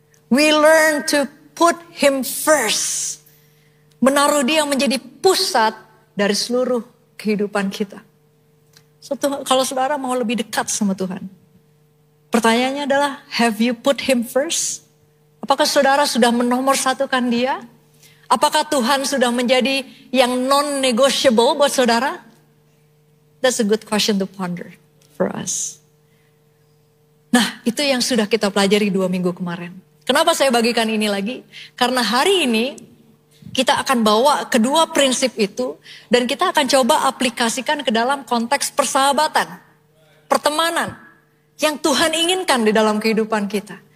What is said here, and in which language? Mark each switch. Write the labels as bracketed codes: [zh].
[en] We learn to put Him first. [id] Menaruh Dia menjadi pusat dari seluruh kehidupan kita. [en] So, [id] kalau saudara mau lebih dekat sama Tuhan, pertanyaannya adalah, [en] have you put Him first? [id] Apakah saudara sudah menomorsatukan Dia? Apakah Tuhan sudah menjadi yang non-negotiable buat saudara? [en] That's a good question to ponder for us. [id] Nah, itu yang sudah kita pelajari 2 minggu kemarin. Kenapa saya bagikan ini lagi? Karena hari ini kita akan bawa kedua prinsip itu dan kita akan coba aplikasikan ke dalam konteks persahabatan, pertemanan yang Tuhan inginkan di dalam kehidupan kita.